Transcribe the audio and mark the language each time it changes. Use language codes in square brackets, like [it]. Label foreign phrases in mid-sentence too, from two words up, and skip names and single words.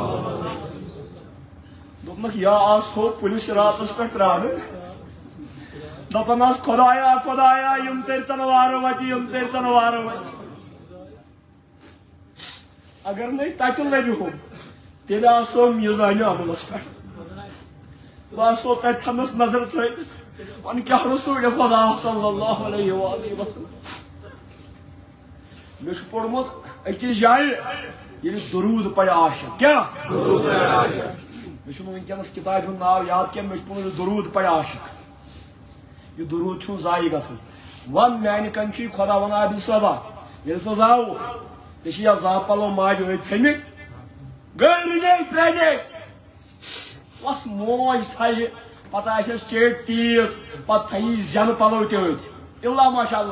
[ks] دوٚپنکھ یا آسہو پُلِس راتس پٮ۪ٹھ پرٛاران دپان آس خدایا خدایا یم ترتن وارٕ وتہِ یم ترتن وارٕ وتہِ اگر نہیں تتہ لبہ تیل آسو میزان عملس پہ بہٕ تتہ تھمس نظر تھٲوِتھ ون کیا رسول خدا [ar] صلی اللہ علیہ وآلہ وسلم [ks] مے چھ پوٚرمُت أکِس جایہِ ییٚلہِ درود پڑِ عاشق کیا مے چھُنہٕ ونکیٚنس کتابہِ ہُنٛد ناو یاد کینٛہہ مے چھُ پوٚرمُت درود پڑِ عاشق یہ درود چھُنہٕ ضایع گژھان ون میانہِ کن چھُے خدا ون عابد صٲبا ییٚلہِ ژٕ زاوُکھ ژےٚ چھِ یا زا پلو ماجہِ أتھۍ تھٔمٕتۍ گٔے رٕنے ترٛیٚنے وس موج تھایہِ پتہٕ آسٮ۪س چیٚٹۍ تیٖژ پتہٕ تھایی زینہٕ پلو تہِ أتھۍ [ar] اِلا ماشاء اللہ